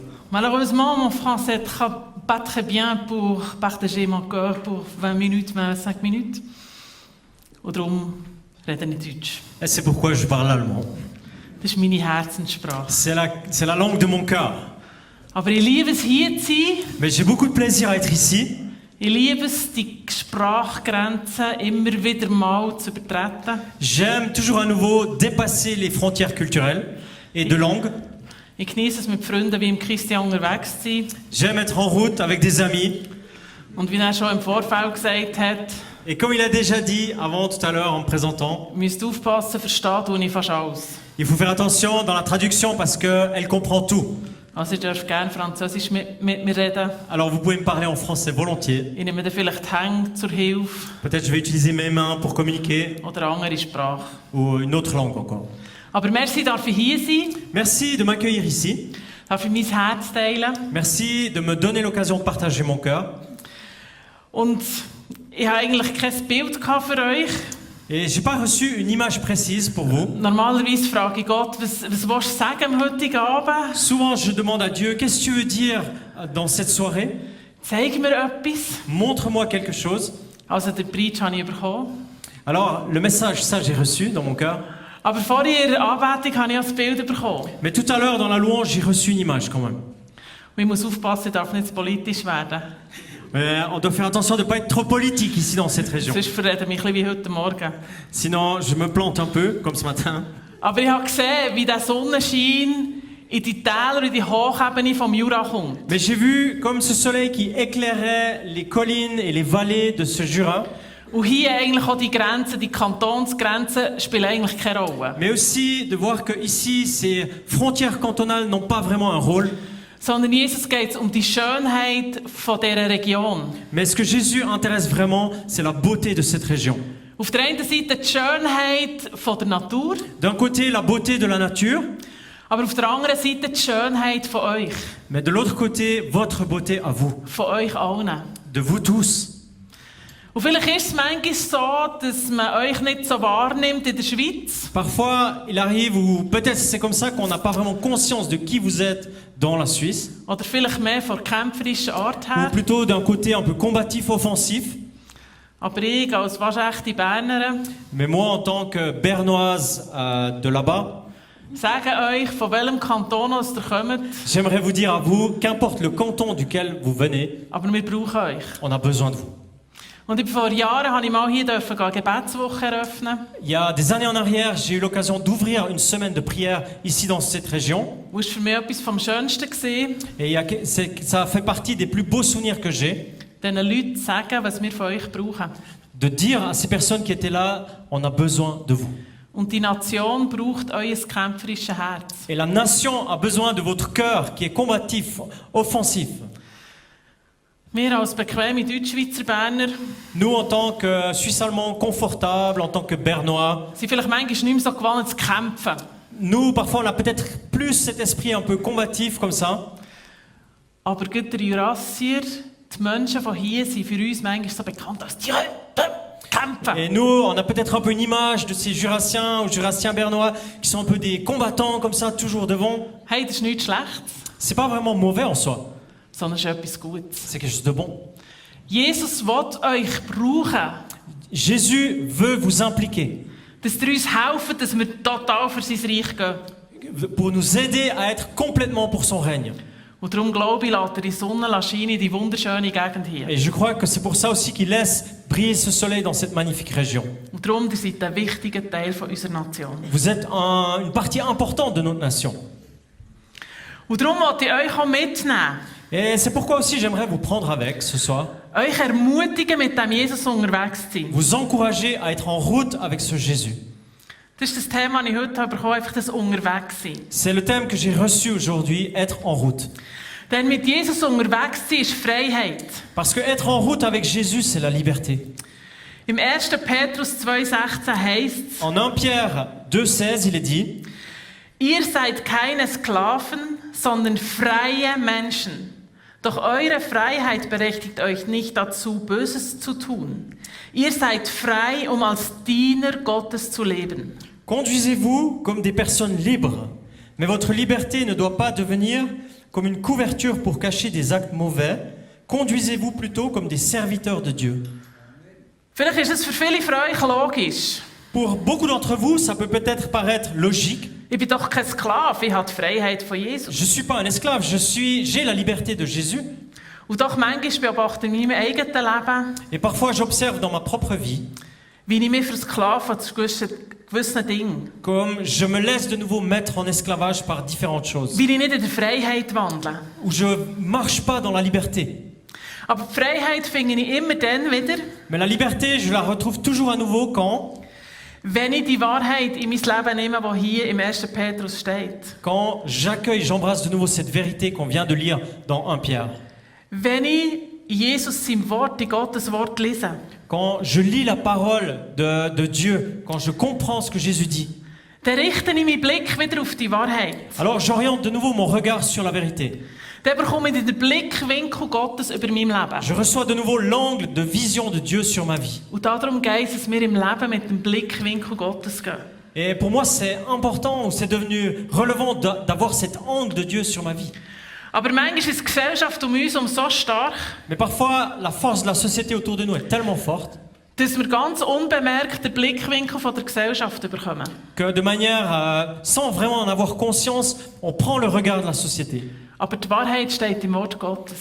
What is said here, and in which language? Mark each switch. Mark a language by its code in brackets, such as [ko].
[fr] Malheureusement, mon français est pas très bien pour partager mon cœur pour 20 minutes, 25 minutes. [de] Und darum rede ich Deutsch. [fr] Et c'est pourquoi je parle allemand. [de] Das ist meine Herzenssprache. [fr] C'est la langue de mon cœur. [de] Aber ich liebe es, hier zu sein. [fr] Mais j'ai beaucoup de plaisir à être ici. [de] Ich liebe es, die Sprachgrenzen immer wieder mal zu übertreten. [fr] J'aime toujours à nouveau dépasser les frontières culturelles et de langue. [de] Ich genieße es, mit Freunden wie im Christian unterwegs zu sein. [fr] J'aime être en route avec des amis. [de] Und wie er schon im Vorfeld gesagt hat, [fr] Et comme il a déjà dit avant tout à l'heure en me présentant, [de] müsst aufpassen, versteht tue ich fast alles. [fr] il faut faire attention dans la traduction parce qu'elle comprend tout. [de] Also ihr dürft gerne Französisch mit mir reden. [fr] Alors vous pouvez me parler en français volontiers. [de] Ich nehme dann vielleicht die Hände zur Hilfe [fr] Peut-être je vais utiliser mes mains pour communiquer [de] oder eine andere Sprache. [fr] ou une autre langue encore. [de] Aber merci, darf ich hier sein, [fr] Merci de m'accueillir ici. [de] darf ich mein Herz teilen. [fr] Merci de me donner l'occasion de partager mon cœur. [de] Und ich habe eigentlich kein Bild gehabt für euch. [fr] Et j'ai pas reçu une image précise pour vous. [de] Normalerweise frage ich Gott, was willst du sagen am heutigen Abend? [fr] Souvent je demande à Dieu, qu'est-ce que tu veux dire dans cette soirée? [de] Zeig mir etwas. [fr] Montre-moi quelque chose. [de] Also den Preach habe ich bekommen. [fr] Alors le message, ça j'ai reçu dans mon cœur. [de] Aber vorher in der Anbetung habe ich auch das Bild bekommen. [fr] Mais tout à l'heure dans la louange, j'ai reçu une image quand même. [de] Und ich muss aufpassen, ich darf nicht zu politisch werden. [fr] On doit faire attention de ne pas être trop politique ici dans cette région. [de] Sonst verreden mich ein bisschen wie heute Morgen. [fr] Sinon, je me plante un peu, comme ce matin. [de] Aber ich habe gesehen, wie der Sonnenschein in die Täler, in die Hochebene vom Jura kommt. [fr] Mais j'ai vu comme ce soleil qui éclairait les collines et les vallées de ce Jura. [de] Und hier eigentlich auch die Grenzen, die Kantonsgrenzen, spielen eigentlich keine Rolle. [fr] Mais aussi de voir que ici, ces frontières cantonales n'ont pas vraiment un rôle. [de] Sondern Jesus geht es die Schönheit von dieser Region. [fr] Mais ce que Jésus intéresse vraiment, c'est la beauté de cette région. [de] Auf der einen Seite die Schönheit von der Natur, [fr] D'un côté, la beauté de la nature, [de] aber auf der anderen Seite die Schönheit von euch. [fr] mais de l'autre côté, votre beauté à vous, [de] Von euch allen. [fr] de vous tous. [de] Und vielleicht ist es manchmal so, dass man euch nicht so wahrnimmt in der Schweiz. [fr] Parfois, il arrive, ou peut-être c'est comme ça qu'on n'a pas vraiment conscience de qui vous êtes dans la Suisse, [de] Oder vielleicht mehr von kämpferischen Art [fr] ou [de] her. [fr] plutôt d'un côté un peu combatif, offensif. [de] Aber ich als waschechte Bernerin [fr] Mais moi, en tant que bernoise de là-bas, [de] sage euch, von welchem Kanton aus ihr kommt, [fr] j'aimerais vous dire à vous, qu'importe le canton duquel vous venez, [de] aber wir brauchen euch. [fr] on a besoin de vous. [de] Und vor Jahren durfte ich mal hier eine Gebetswoche eröffnen. [fr] Il y a des années en arrière, j'ai eu l'occasion d'ouvrir une semaine de prière ici dans cette région. [de] Das war für mich etwas vom Schönsten gewesen, [fr] Et ça fait partie des plus beaux souvenirs que j'ai, [de] diesen Leuten zu sagen, was wir von euch brauchen. [fr] de dire à ces personnes qui étaient là, on a besoin de vous. [de] Und die Nation braucht euer kämpferisches Herz. [fr] Et la nation a besoin de votre cœur qui est combatif, offensif. [de] Wir als bequeme Deutschschweizer Berner [fr] Nous, en tant que Suisse-Allemands confortables, en tant que Bernois, [de] sind vielleicht manchmal nicht mehr so gewohnt zu kämpfen. [fr] nous, parfois, on a peut-être plus cet esprit un peu combatif comme ça. [de] Aber gerade der Jurassier, die Menschen von hier sind für uns manchmal so bekannt als die kämpfen. [fr] Et nous, on a peut-être un peu une image de ces Jurassiens ou Jurassiens bernois qui sont un peu des combattants comme ça, toujours devant. [de] Hey, das ist nichts Schlechtes, [fr] C'est pas vraiment mauvais en soi, [de] sondern es ist etwas Gutes. [fr] c'est quelque chose de bon. [de] Jesus will euch brauchen, [fr] Jésus veut vous impliquer [de] dass ihr uns helfen, dass wir total für sein Reich gehen. [fr] pour nous aider à être complètement pour son règne. [de] Und darum glaube ich, lässt er die Sonne scheinen in die wunderschöne Gegend hier. [fr] Et je crois que c'est pour ça aussi qu'il laisse briller ce soleil dans cette magnifique région. [de] Und darum, ihr seid ein wichtiger Teil von unserer Nation. [fr] Vous êtes une partie importante de notre nation. [de] Und darum wollte ich euch auch mitnehmen. [fr] Et c'est pourquoi aussi j'aimerais vous prendre avec ce soir, [de] Euch ermutigen, mit dem Jesus unterwegs zu sein. [fr] vous encourager à être en route avec ce Jésus. [de] Das ist das Thema, das ich heute bekommen habe, einfach das Unterwegssein. [fr] C'est le thème que j'ai reçu aujourd'hui, être en route. [de] Denn mit Jesus unterwegs zu sein ist Freiheit. [fr] Parce que être en route avec Jésus, c'est la liberté. [de] Im 1. Petrus 2,16 heißt es: [fr] En 1 Pierre 2,16, il est dit: [de] Ihr seid keine Sklaven, sondern freie Menschen. Doch eure Freiheit berechtigt euch nicht dazu, Böses zu tun. Ihr seid frei, als Diener Gottes zu leben. [fr] Conduisez-vous comme des personnes libres, Mais votre liberté ne doit pas devenir comme une couverture pour cacher des actes mauvais. Conduisez-vous plutôt comme des serviteurs de Dieu. [de] Vielleicht ist es für viele von euch logisch. [fr] Pour beaucoup d'entre vous, ça peut peut-être paraître logique. [de] Ich bin doch kein Sklave, ich habe die Freiheit von Jesus. [fr] Je ne suis pas un esclave, j'ai la liberté de Jésus. [de] Und doch manchmal beobachte ich in meinem eigenen Leben, [fr] Et parfois, j'observe dans ma propre vie, [de] wie ich mich versklave zu gewissen Dingen. [fr] comme je me laisse de nouveau mettre en esclavage par différentes choses. [de] Wie ich nicht in der Freiheit wandle. [fr] Où je ne marche pas dans la liberté. [de] Aber die Freiheit finde ich immer dann wieder, [fr] Mais la liberté, je la retrouve toujours à nouveau quand [de] wenn ich die Wahrheit in mein Leben nehme, die hier im 1. Petrus steht. [fr] j'embrasse de nouveau cette vérité qu'on vient de lire dans 1 Pierre. [de] Wenn ich Jesus sein Wort, in Gottes Wort lese, [fr] Quand je lis la parole de Dieu, quand je comprends ce que Jésus dit, [de] dann richte ich meinen Blick wieder auf die Wahrheit. [fr] alors j'oriente de nouveau mon regard sur la vérité. [de] Dann bekomme ich den Blickwinkel Gottes über mein Leben. [fr] Je reçois de nouveau l'angle de vision de Dieu sur ma vie. [de] Und darum geht es mir im Leben mit dem Blickwinkel Gottes gehen. [fr] Et pour moi, c'est important, ou c'est devenu relevant d'avoir cet angle de Dieu sur ma vie. [de] Aber manchmal ist die Gesellschaft um uns so stark, [fr] Mais parfois, la force de la société autour de nous est tellement forte [de] dass wir ganz unbemerkt den Blickwinkel von der Gesellschaft bekommen. [fr] que de manière, sans vraiment en avoir conscience, on prend le regard de la société. [de] Aber die Wahrheit steht im Wort Gottes.